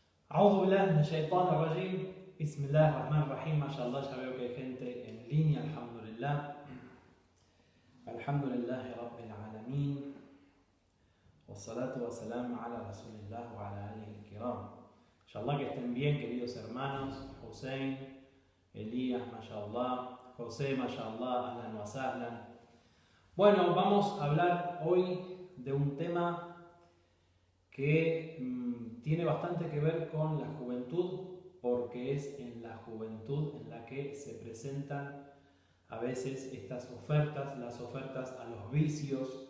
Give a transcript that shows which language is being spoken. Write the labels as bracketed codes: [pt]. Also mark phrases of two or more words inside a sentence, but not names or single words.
[ar] أعوذ بالله من الشيطان الرجيم. بسم الله الرحمن الرحيم. ما شاء الله, [es] ya veo que hay gente en línea. [ar] Alhamdulillah. الحمد لله رب العالمين. والصلاة والسلام على رسول الله وعلى آله الكرام. [es] Inshallah que estén bien, queridos hermanos. Hussein, Elías, mashallah. José, [ar] ما شاء الله، أهلا وسهلا. [es] Bueno, vamos a hablar hoy de un tema que tiene bastante que ver con la juventud, porque es en la juventud en la que se presentan a veces estas ofertas, las ofertas a los vicios.